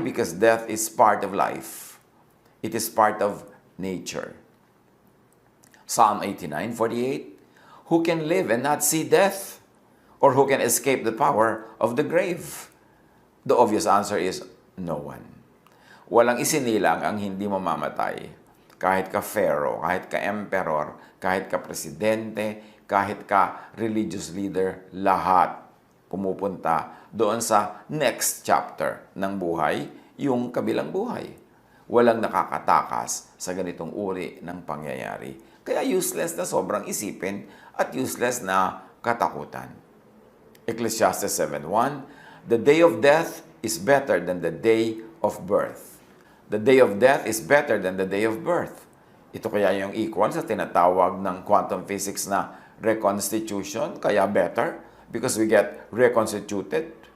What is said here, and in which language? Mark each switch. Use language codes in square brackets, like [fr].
[en] Because death is part of life. It is part of nature. Psalm 89:48, who can live and not see death? Or who can escape the power of the grave? The obvious answer is no one. [tl] Walang isinilang ang hindi mamamatay. Kahit ka pharaoh, kahit ka emperor, kahit ka presidente, kahit ka religious leader, lahat pumupunta doon sa next chapter ng buhay, yung kabilang buhay. walang nakakatakas sa ganitong uri ng pangyayari. Kaya useless na sobrang isipin at useless na katakutan. [en] Ecclesiastes 7:1, the day of death is better than the day of birth. The day of death is better than the day of birth. [tl] Ito kaya yung equal sa tinatawag ng [en] quantum physics na reconstitution, kaya better, because we get reconstituted.